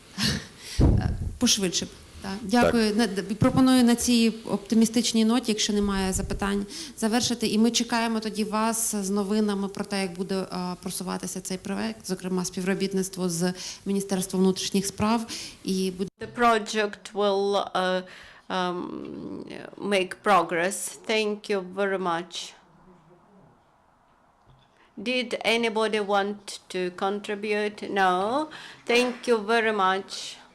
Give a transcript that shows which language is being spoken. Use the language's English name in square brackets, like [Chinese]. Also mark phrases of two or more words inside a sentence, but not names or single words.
[Ukrainian] Пошвидше. Так. Дякую. Так. Пропоную на цій оптимістичній ноті, якщо немає запитань, завершити. І ми чекаємо тоді вас з новинами про те, як буде просуватися цей проект, зокрема співробітництво з Міністерством внутрішніх справ. І [English] The project will make progress. Thank you very much. Did anybody want to contribute? No. Thank you very much.